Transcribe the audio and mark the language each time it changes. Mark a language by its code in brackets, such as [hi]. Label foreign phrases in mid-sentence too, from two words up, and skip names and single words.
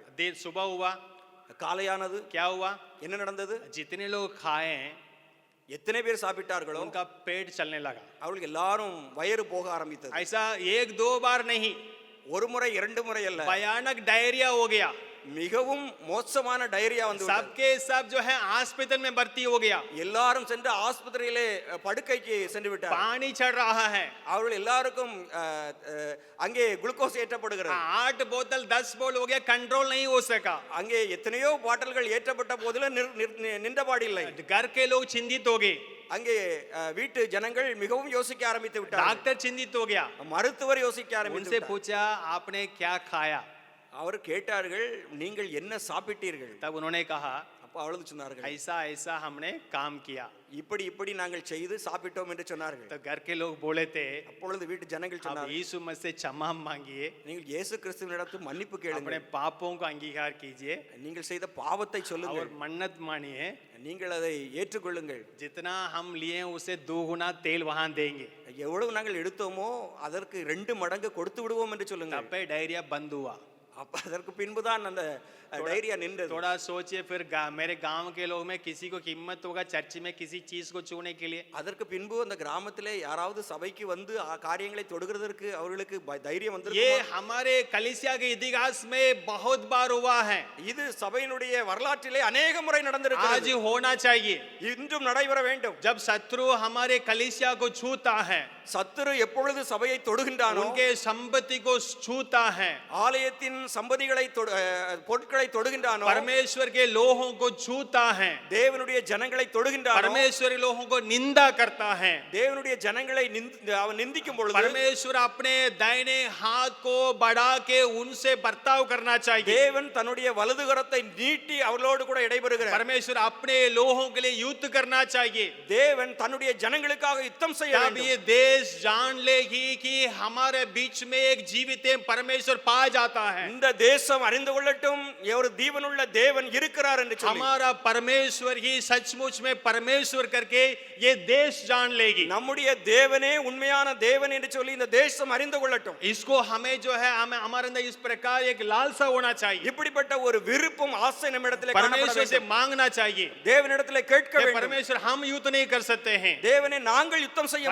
[hi] देर सुबह हुआ, [ta] காலையானது, [hi] क्या हुआ? [ta] என்ன நடந்தது? [hi] जितने लोग खाए [ta] எத்தனை பேர் சாப்பிட்டார்களோ [hi] उनका पेट चलने लगा. [ta] அவர்களுக்கு எல்லாரும் வயிறு போக ஆரம்பித்தது. [hi] ऐसा 1-2 बार नहीं, [ta] ஒரு முறை 2 முறை அல்ல, [hi] भयानक डायरिया हो गया. [ta] மிகவும் மோசமான டயரியா வந்து விட்டது. [hi] सबके सब जो है हॉस्पिटल में भर्ती हो गया. [ta] எல்லாரும் சென்று ஆஸ்பத்திரியிலே படுக்கைக்கு சென்று விட்டார். [hi] पानी चढ़ रहा है. [ta] அவர்கள் எல்லாருக்கும் அங்கே குளுக்கோஸ் ஏற்றப்படுகிறது. [hi] 8 बोतल 10 बोल हो गया, कंट्रोल नहीं हो सका. [ta] அங்கே எத்தனையோ பாட்டில்கள் ஏற்றப்பட்ட போதிலும் நின்றபாடில்லை. [hi] घर के लोग चिंतित हो गए. [ta] அங்கே வீட்டு ஜனங்கள் மிகவும் யோசிக்க ஆரம்பித்து விட்டார். [hi] डॉक्टर चिंतित हो गया. [ta] மருத்துவர் யோசிக்க ஆரம்பித்து [hi] उनसे [ta] விட்டார். [hi] पूछा आपने क्या खाया? [ta] அவர் கேட்டார்கள், நீங்கள் என்ன சாப்பிட்டீர்கள்? [hi] तब उन्होंने कहा [ta] அப்ப அவளுக்கு சொன்னார்கள், [hi] ऐसा ऐसा हमने काम किया. [ta] இப்படி இப்படி நாங்கள் செய்து சாப்பிட்டோம் என்று சொன்னார்கள். [hi] तो घर के लोग बोले थे [ta] அப்பொழுது வீட்டு ஜனங்கள் [hi] अब [ta] சொன்னார்கள், [hi] यीशु मसीह से क्षमा मांगिए, [ta] நீங்கள் இயேசு கிறிஸ்துவினிடத்தில் மன்னிப்பு [hi] अपने [ta] கேளுங்கள், [hi] पापों को अंगीकार कीजिए [ta] நீங்கள் செய்த பாவத்தை சொல்லுங்கள், [hi] और मन्नत मानिए. [ta] நீங்கள் அதை ஏற்றுக்கொள்ளுங்கள். [hi] जितना हम लिए उसे 2 गुना तेल वहां देंगे. [ta] எவ்வளவு நாங்கள் எடுத்தோமோ அதற்கு 2 மடங்கு கொடுத்து விடுவோம் என்று சொல்லுங்கள். [hi] तब पे डायरिया बंद हुआ. [ta] அப்ப அதற்கு பின்புதான் அந்த டைரியா நின்றது. [hi] थोड़ा सोचिए फिर मेरे गांव के लोग में किसी को हिम्मत होगा चर्च में किसी चीज को छूने के लिए? [ta] அதற்கு பின்பு அந்த கிராமத்திலே யாராவது சபைக்கு வந்து காரியங்களை தொடுகிறதற்கு அவர்களுக்கு தைரியம் [hi] ये [ta] வந்திருக்குமா? [hi] हमारे कलीसिया के इतिहास में बहुत बार हुआ है. [ta] இது சபையினுடைய வரலாற்றிலே अनेक முறை [hi] आज [ta] நடந்திருக்கிறது. [hi] होना चाहिए. [ta] இன்றும் நடைபெற வேண்டும். [hi] जब शत्रु हमारे कलीसिया को छूता है, [ta] சத்துரு எப்பொழுது சபையை தொடுகின்றானோ, [hi] उनके संपत्ति को छूता है, [ta] ஆலயத்தின் சம்பதிகளை பொருட்களை தொடுகின்றானோ, [hi] परमेश्वर के लोगों को छूता है, [ta] தேவனுடைய ஜனங்களை தொடுகின்றானோ, [hi] परमेश्वर के लोगों को निंदा करता है, [ta] தேவனுடைய ஜனங்களை அவன் நிந்திக்கும் பொழுது [hi] परमेश्वर अपने दाहिने हाथ को बढ़ा के उनसे बर्ताव करना चाहिए. [ta] தேவன் தன்னுடைய வலது கரத்தை நீட்டி அவர்களோடு கூட இடைபெறுகிறார். [hi] परमेश्वर अपने लोगों के लिए युद्ध करना चाहिए. [ta] தேவன் தன்னுடைய ஜனங்களுக்காக யுத்தம் செய்ய [hi] तब [ta] வேண்டும். [hi] ये देश जान लेगी कि हमारे बीच में एक जीवित परमेश्वर पाया जाता है. [ta] இந்த தேசம் அறிந்து கொள்ளட்டும் ஒரு ஜீவனுள்ள தேவன் இருக்கிறார் என்று சொல்லி, [hi] हमारा परमेश्वर ही सचमुच में परमेश्वर करके ये देश जान लेगी. [ta] நம்முடைய தேவனே உண்மையான தேவன் என்று சொல்லி இந்த தேசம் அறிந்து கொள்ளட்டும். [hi] इसको हमें जो है हमें हमारे अंदर इस प्रकार एक लालसा होना चाहिए. [ta] இப்படிப்பட்ட ஒரு விருப்பம் ஆசை நம்மிடத்திலே காணப்பட [hi] परमेश्वर से [ta] வேண்டும். [hi] मांगना चाहिए. [ta] தேவனிடத்திலே கேட்க [hi] कि [ta] வேண்டும். [hi] परमेश्वर हम युद्ध नहीं कर सकते हैं. [ta] தேவனே நாங்கள் யுத்தம் செய்ய